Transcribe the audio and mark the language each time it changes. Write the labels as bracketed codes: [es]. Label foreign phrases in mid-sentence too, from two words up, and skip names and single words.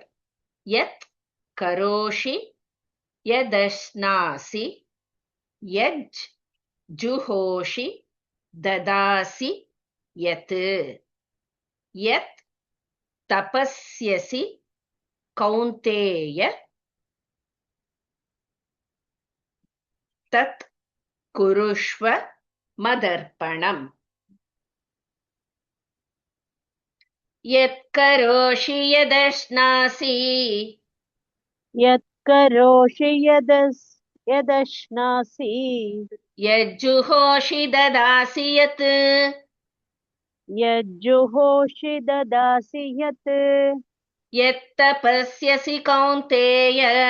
[sa] यत् करोषि यदश्नासि यज् जुहोषि ददासि यत् यत् तपस्यसि कौन्तेय तत् कुरुष्व मदर्पणम्. यत् करोषि यदश्नासि यत्करोषि यदश्नासि यज्जुहोषि ददासि यत् यज्जुहोषि ददासि यत् यत्तपस्यसि कौन्तेय